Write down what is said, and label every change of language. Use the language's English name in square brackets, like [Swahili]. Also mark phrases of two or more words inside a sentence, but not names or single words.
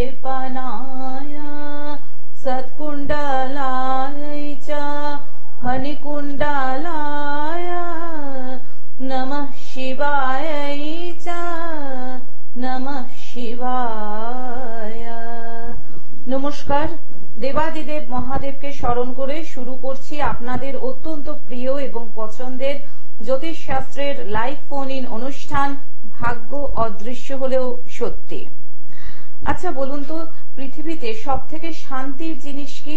[Sanskrit] वनाय सत्कुण्डलाय च फणिकुण्डलाय नमः शिवाय च नमः शिवाय। [Bangla] नमस्कार। দেবাদিদেব মহাদেবকে স্মরণ করে শুরু করছি আপনাদের অত্যন্ত প্রিয় এবং পছন্দের জ্যোতিষ শাস্ত্রের লাইভ ফোন ইন অনুষ্ঠান ভাগ্য অদৃশ্য হলেও সত্যি। আচ্ছা বলুন তো, পৃথিবীতে সব থেকে শান্তির জিনিস কি?